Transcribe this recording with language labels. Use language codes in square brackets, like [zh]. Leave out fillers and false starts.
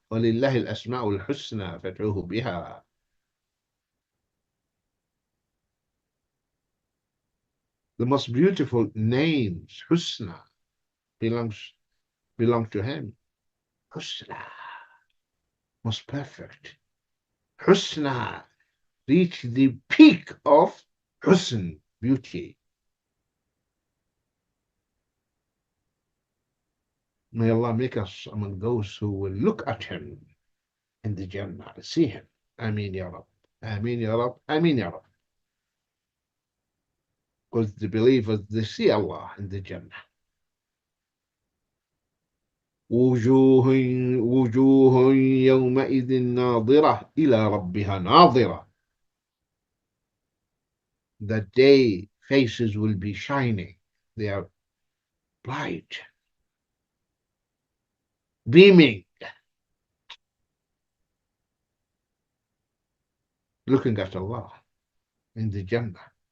[ar] ولله الأسماء الحسنى فادعوه بها. [en] The most beautiful names, Husna, belong to him. Husna, most perfect. Husna, reach the peak of Husn, beauty. May Allah make us among those who will look at him in the Jannah, see him. Ameen Ya Rab. Ameen Ya Rab. Ameen Ya Rab. Because the believers, they see Allah in the Jannah. [ar] وجوه يومئذ ناظرة إلى ربها ناظرة. [en] That day faces will be shining. They are bright, beaming, looking at Allah in the Jannah.